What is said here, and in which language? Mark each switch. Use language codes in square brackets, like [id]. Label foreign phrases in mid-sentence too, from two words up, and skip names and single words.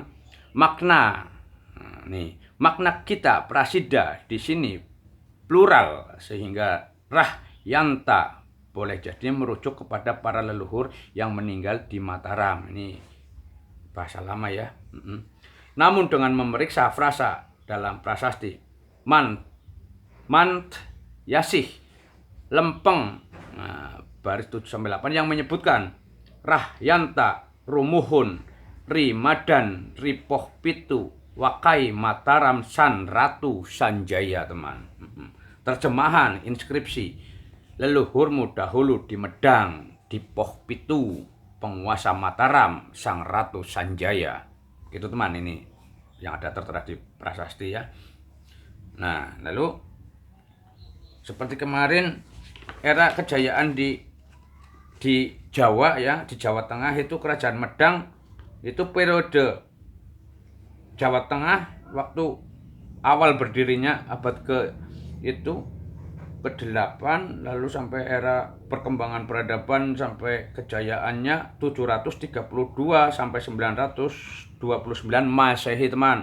[id] Makna makna kita prasida di sini plural sehingga Rahyanta boleh jadi merujuk kepada para leluhur yang meninggal di Mataram. Ini bahasa lama ya. Namun dengan memeriksa frasa dalam prasasti Mant Yasih Lempeng, baris 7-8 yang menyebutkan [kaw] Rahyanta Rumuhun Ri Madan Ripoh Pitu Wakai Mataram San Ratu Sanjaya, [id] teman. Terjemahan inskripsi, leluhurmu dahulu di Medang, di Poh Pitu, penguasa Mataram, Sang Ratu Sanjaya. Itu, teman, ini yang ada tertera di prasasti ya. Nah, lalu seperti kemarin era kejayaan di Jawa ya, di Jawa Tengah itu Kerajaan Medang itu periode Jawa Tengah waktu awal berdirinya abad ke-8, lalu sampai era perkembangan peradaban sampai kejayaannya 732 sampai 929 Masehi, teman.